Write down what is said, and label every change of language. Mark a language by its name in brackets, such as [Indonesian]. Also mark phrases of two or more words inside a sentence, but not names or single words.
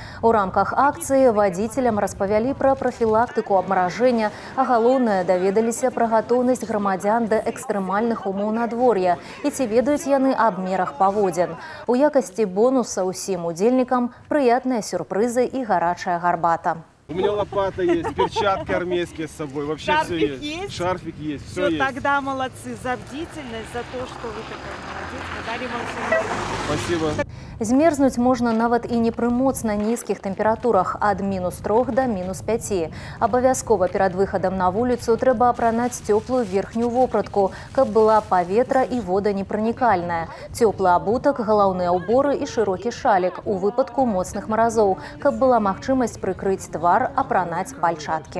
[Belarusian] У рамках акцыі вадзіцелям распавялі пра прафілактыку абмаражэння, а галоўнае даведаліся пра гатоўнасць грамадзян да экстрэмальных умоў надвор'я і ці ведаюць яны аб мерах паводзін. У якасці бонуса ўсім удзельнікам прыятныя сюрпрызы [Russian] и горячая горбата. У меня лопата есть, перчатки армейские с собой, вообще все есть. Шарфик есть, все есть. Тогда молодцы за бдительность, за то, что вы такой молодец. Мы дарим вам все. Спасибо. [Belarusian] Змерзнуць можна нават і не пры моцна нізкіх тэмпературах ад -3 до -5. Абавязкова перад выхадам на вуліцу трэба апранаць цёплую верхнюю вопратку, каб была паветра і воданепранікальная. Цёплы абутак, галаўныя ўборы і шырокі шалік у выпадку моцных маразоў, каб была магчымасць прыкрыць твар, апранаць пальчаткі.